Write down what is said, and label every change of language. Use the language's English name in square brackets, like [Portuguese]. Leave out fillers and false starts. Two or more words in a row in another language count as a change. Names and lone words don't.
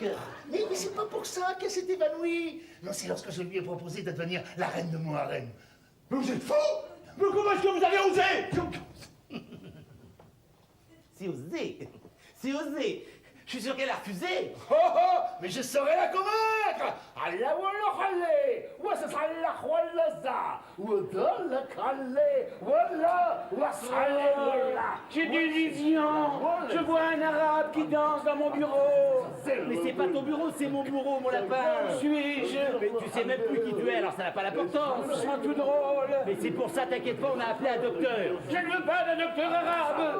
[French] Mais c'est pas pour ça qu'elle s'est évanouie. Non, c'est lorsque je lui ai proposé de devenir la reine de mon harem. Mais vous êtes fou! Mais comment est-ce que vous avez osé? C'est osé. C'est osé. Je suis sûr qu'elle a refusé. Oh oh, mais je saurais la convaincre. Allah wallah wa sasalla khwallaza wa dalla kalle walla wa salla. J'ai des visions. Je vois un arabe qui danse dans mon bureau. Mais c'est pas ton bureau, c'est mon bureau, mon lapin. Suis-je? Mais tu sais même plus qui tu es, alors ça n'a pas d'importance. Je sens tout drôle. Mais c'est pour ça, t'inquiète pas, on a appelé un docteur. Je ne veux pas d'un docteur arabe.